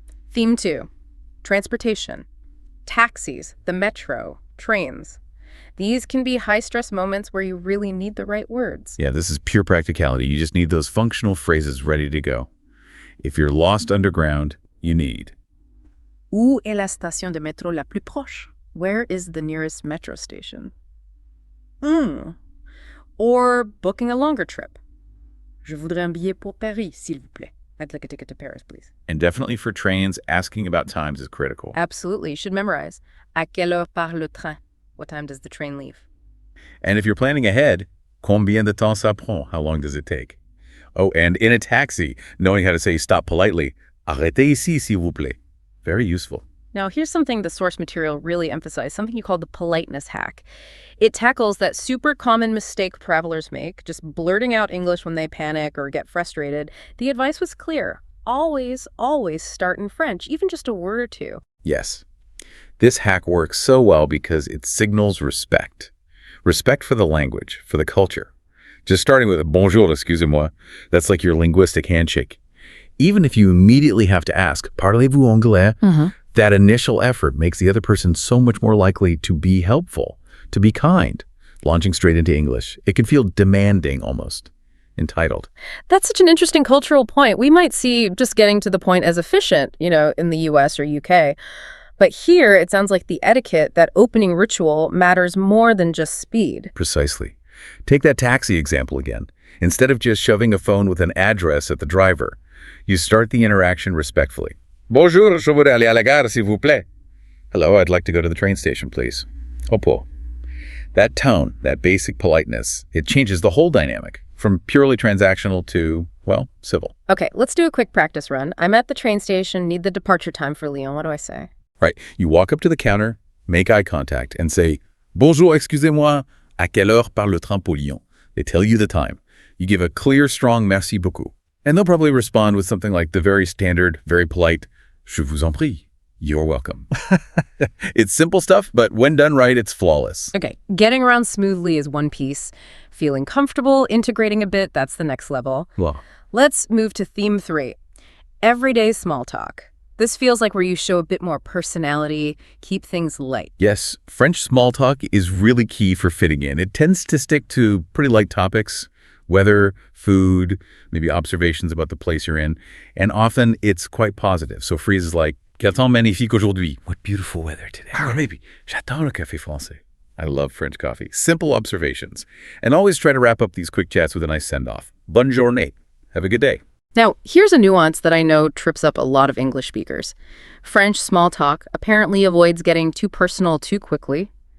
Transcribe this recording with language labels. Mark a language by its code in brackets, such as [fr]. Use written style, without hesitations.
[en] Theme 2, transportation. Taxis, the metro, trains. These can be high-stress moments where you really need the right words. Yeah, this is pure practicality. You just need those functional phrases ready to go. If you're lost underground, you need. [fr] Où est la station de métro la plus proche? [en] Where is the nearest metro station? Or booking a longer trip. [fr] Je voudrais un billet pour Paris, s'il vous plaît. [en] I'd like a ticket to Paris, please. And definitely for trains, asking about times is critical. Absolutely. You should memorize. [fr] À quelle heure part le train? [en] What time does the train leave? And if you're planning ahead, [fr] combien de temps ça prend? [en] How long does it take? Oh, and in a taxi, knowing how to say stop politely, [fr] arrêtez ici, s'il vous plaît. [en] Very useful. Now, here's something the source material really emphasized, something you call the politeness hack. It tackles that super common mistake travelers make, just blurting out English when they panic or get frustrated. The advice was clear. Always, always start in French, even just a word or two. Yes. This hack works so well because it signals respect. Respect for the language, for the culture. Just starting with a [fr] bonjour, excusez-moi, [en] that's like your linguistic handshake. Even if you immediately have to ask, [fr] parlez-vous anglais? [en] That initial effort makes the other person so much more likely to be helpful, to be kind. Launching straight into English, it can feel demanding almost, entitled. That's such an interesting cultural point. We might see just getting to the point as efficient, in the US or UK. But here, it sounds like the etiquette, that opening ritual, matters more than just speed. Precisely. Take that taxi example again. Instead of just shoving a phone with an address at the driver, you start the interaction respectfully. [fr] Bonjour, je voudrais aller à la gare, s'il vous plaît. [en] Hello, I'd like to go to the train station, please. Opo. That tone, that basic politeness, it changes the whole dynamic from purely transactional to, civil. Okay, let's do a quick practice run. I'm at the train station, need the departure time for Lyon. What do I say? Right. You walk up to the counter, make eye contact, and say, [fr] Bonjour, excusez-moi, à quelle heure part le train pour Lyon? [en] They tell you the time. You give a clear, strong [fr] merci beaucoup. [en] And they'll probably respond with something like the very standard, very polite, [fr] Je vous en prie. [en] You're welcome. It's simple stuff, but when done right, it's flawless. Okay, getting around smoothly is one piece. feeling comfortable, integrating a bit, that's the next level. Well, Let's move to theme 3, everyday small talk. This feels like where you show a bit more personality, keep things light. yes, French small talk is really key for fitting in. It tends to stick to pretty light topics, weather, food, maybe observations about the place you're in, and often it's quite positive. So phrases like [fr] "Quel temps magnifique aujourd'hui?" [en] What beautiful weather today. Or maybe [fr] "J'adore le café français." [en] I love French coffee. Simple observations. And always try to wrap up these quick chats with a nice send-off. [fr] Bonne journée. [en] Have a good day. Now, here's a nuance that I know trips up a lot of English speakers. French small talk apparently avoids getting too personal too quickly.